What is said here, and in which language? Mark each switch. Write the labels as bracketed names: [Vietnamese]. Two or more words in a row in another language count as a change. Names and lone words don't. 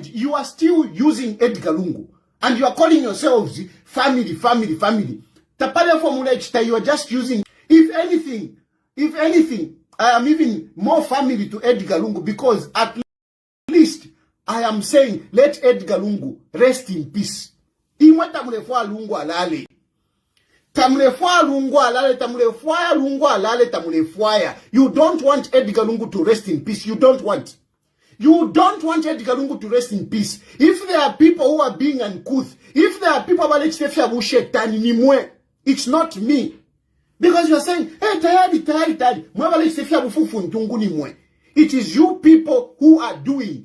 [English] You are still using Edgar Lungu. And you are calling yourselves family. Tapale formula, you are just using. If anything, I am even more family to Edgar Lungu because at least I am saying, let Edgar Lungu rest in peace. [Bemba] Imwa tamulefwa Lungu alale. Tamulefwa Lungu alale, tamulefwa Lungu alale, tamulefwa. [English] You don't want Edgar Lungu to rest in peace. You don't want. You don't want Edgar Lungu to rest in peace. If there are people who are being uncouth, if there are people who are it's not me. Because you are saying, hey, tayari. It is you people who are doing.